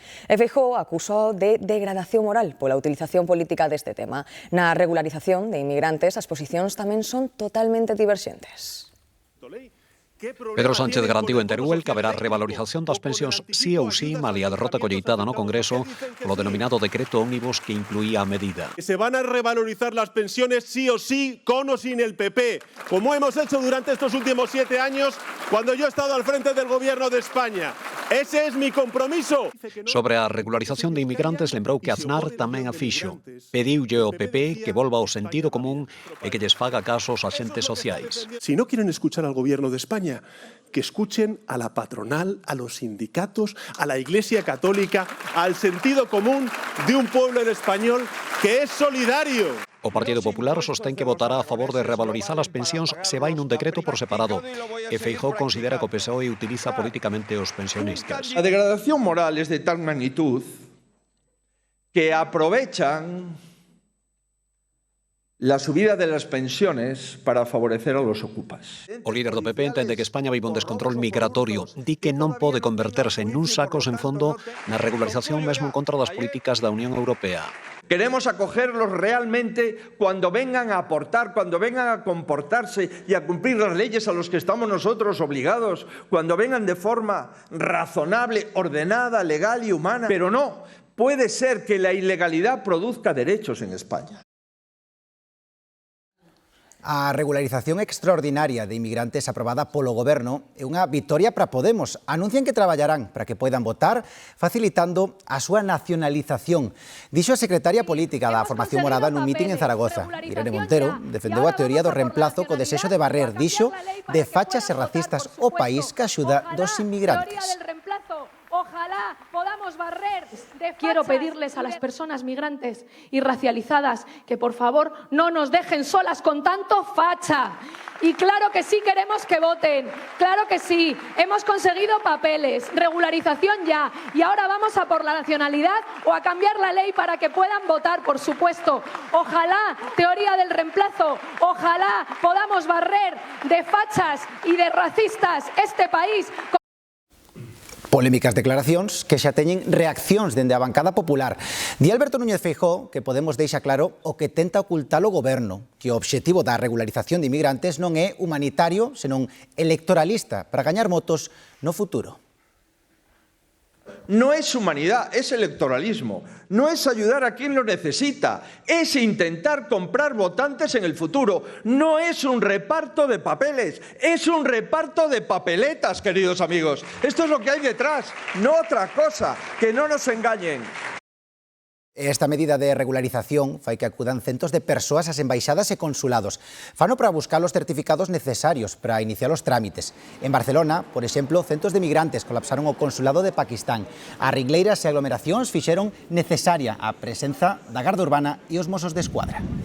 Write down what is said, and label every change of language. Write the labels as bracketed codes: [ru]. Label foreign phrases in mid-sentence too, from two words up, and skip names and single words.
[gl] E Feijóo acusou de degradación moral pola utilización política deste tema. Na regularización de inmigrantes, as posicións tamén son totalmente diverxentes. Pedro Sánchez garantiu en Teruel que haberá revalorización das pensións sí ou sí malia a derrota colleitada no Congreso polo denominado decreto ómnibus que incluía a medida. [es] Se van a revalorizar las pensiones sí o sí, con o sin el PP, como hemos hecho durante estos últimos 7 años cuando yo he estado al frente del Gobierno de España. Ese es mi compromiso. [gl] Sobre a regularización de inmigrantes, lembrou que Aznar tamén a fixo. Pediulle ao PP que volva ao sentido común e que lles faga caso aos axentes sociais. [es] Si no quieren escuchar al gobierno de España, que escuchen a la patronal, a los sindicatos, a la Iglesia Católica, al sentido común de un pueblo en español que es solidario. [gl] O Partido Popular sostén que votará a favor de revalorizar as pensións se vai nun decreto por separado. E Feijóo considera que o PSOE utiliza políticamente os pensionistas. [es] La degradación moral es de tal magnitud que aprovechan la subida de las pensiones para favorecer a los ocupas. [gl] O líder do PP entende que España vive un descontrol migratorio. Di que non pode converterse nun saco sen fondo na regularización mesmo en contra das políticas da Unión Europea. [es] Queremos acogerlos realmente cuando vengan a aportar, cuando vengan a comportarse y a cumplir las leyes a los que estamos nosotros obligados, cuando vengan de forma razonable, ordenada, legal y humana. Pero no, puede ser que la ilegalidad produzca derechos en España. [gl] A regularización extraordinaria de inmigrantes aprobada polo Goberno é unha vitoria para Podemos. Anuncian que traballarán para que poidan votar, facilitando a súa nacionalización. Dixo a secretaria política da formación morada nun mitin en Zaragoza. Irene Montero defendeu a teoría do reemplazo co desexo de barrer, dixo, de fachas e racistas o país que axuda dos inmigrantes. [es] Ojalá podamos barrer de fachas. Quiero pedirles a las personas migrantes y racializadas que por favor no nos dejen solas con tanto facha. Y claro que sí queremos que voten, claro que sí, hemos conseguido papeles, regularización ya, y ahora vamos a por la nacionalidad o a cambiar la ley para que puedan votar, por supuesto. Ojalá, teoría del reemplazo, ojalá podamos barrer de fachas y de racistas este país. [gl] Polémicas declaracións que xa teñen reaccións dende a bancada popular. Di Alberto Núñez Feijóo que Podemos deixa claro o que tenta ocultar o goberno, que o obxectivo da regularización de inmigrantes non é humanitario, senón electoralista, para gañar votos no futuro. [es] No es humanidad, es electoralismo. No es ayudar a quien lo necesita, es intentar comprar votantes en el futuro. No es un reparto de papeles, es un reparto de papeletas, queridos amigos. Esto es lo que hay detrás, no otra cosa, que no nos engañen. [gl] Esta medida de regularización fai que acudan centos de persoas ás embaixadas e consulados. Fano para buscar os certificados necesarios para iniciar os trámites. En Barcelona, por exemplo, centos de migrantes colapsaron o consulado de Pakistán. As ringleiras e aglomeracións fixeron necesaria a presenza da Garda Urbana e os Mossos de Escuadra.